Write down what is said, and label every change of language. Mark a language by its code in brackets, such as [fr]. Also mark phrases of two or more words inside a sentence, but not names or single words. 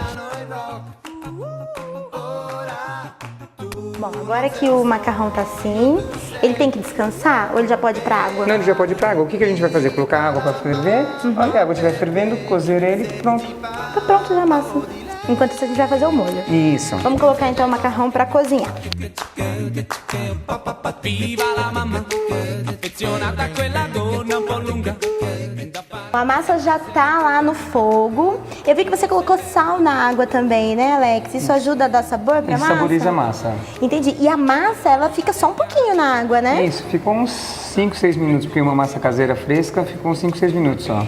[pt] Bom, agora que o macarrão tá assim, ele tem que descansar ou ele já pode ir pra água? Não, ele já pode ir pra água. O que a gente vai fazer? Colocar água para ferver. A hora que a água estiver fervendo, cozer ele e pronto. Tá pronto já a massa. Enquanto isso a gente vai fazer o molho. Isso. Vamos colocar então o macarrão pra cozinhar. [it] Viva la mamma, affezionata a quella donna un po' lunga. [pt] A massa já tá lá no fogo. Eu vi que você colocou sal na água também, né, Alex? Isso ajuda a dar sabor pra Isso massa? saboriza a massa. Entendi. E a massa, ela fica só um pouquinho na água, né? Isso, ficou uns 5, 6 minutos, porque uma massa caseira fresca ficou uns 5, 6 minutos só.